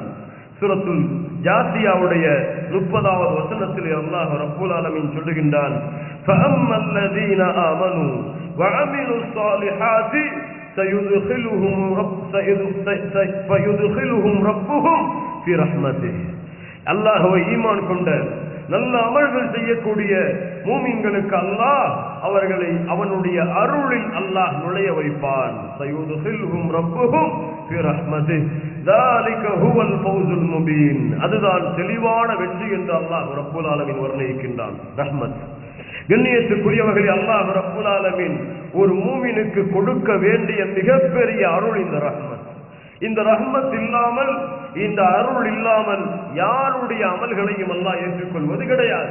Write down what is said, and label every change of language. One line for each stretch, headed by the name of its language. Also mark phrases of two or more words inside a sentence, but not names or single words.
Tamil: சூரத்துல் ஜாசியாவுடைய 30வது வசனத்திலே
Arabic: الله رب العالمين
Tamil: சொல்லுகின்றான்,
Arabic: فأما الذين آمنوا وعملوا الصالحات فيدخلهم ربهم في رحمته.
Tamil: அல்லாஹ்வை ஈமான் கொண்ட நல்ல அமல்கள் செய்யக்கூடிய மூமின்களுக்கு அல்லாஹ் அவர்களை அவனுடைய அருளில் அல்லாஹ் நுழைய வைப்பான்.
Arabic: فيدخلهم ربهم في رحمته ذلك هو الفوز المبين.
Tamil: அதுதான் தெளிவான வெற்றி என்று
Arabic: الله رب العالمين
Tamil: வர்ணிக்கின்றான். ரஹ்மத் கண்ணியத்துக்குரியவர்களே,
Arabic: الله رب العالمين
Tamil: ஒரு மூமினுக்கு கொடுக்க வேண்டிய மிகப்பெரிய அருள் இந்த ரஹ்மத். இந்த ரஹ்மத் இல்லாமல், இந்த அருள் இல்லாமல் யாருடைய அமல்களையும் அல்லாஹ் ஏற்றுக்கொள்வது கிடையாது.